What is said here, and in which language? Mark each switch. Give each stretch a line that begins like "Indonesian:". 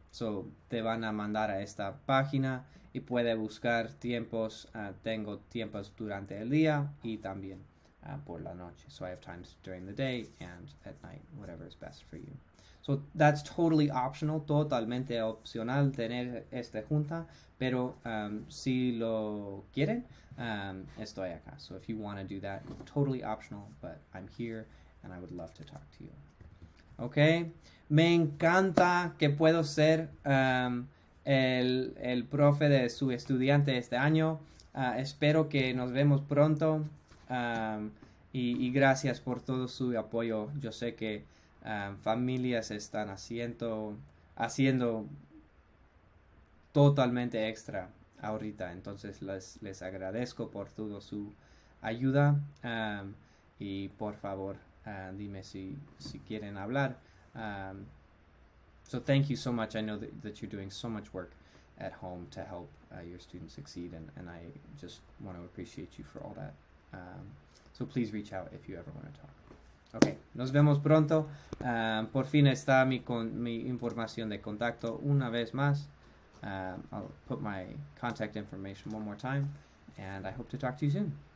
Spanish: So te van a mandar a esta página y puede buscar tiempos. Tengo tiempos durante el día y también por la noche.
English: So I have times during the day and at night, whatever is best for you. So that's totally optional,
Spanish: totalmente opcional tener esta junta, pero si lo quieren, estoy acá.
English: So if you want to do that, totally optional, but I'm here and I would love to talk to you. Okay?
Spanish: Me encanta que puedo ser el profe de su estudiante este año. Espero que nos vemos pronto y gracias por todo su apoyo. Yo sé que familias están haciendo totalmente extra ahorita, entonces les agradezco por toda su ayuda y por favor dime si quieren hablar.
English: So thank you so much. I know that you're doing so much work at home to help your students succeed, and I just want to appreciate you for all that. So please reach out if you ever want to talk.
Spanish: Okay, nos vemos pronto. Por fin está mi información de contacto una vez más.
English: I'll put my contact information one more time, and I hope to talk to you soon.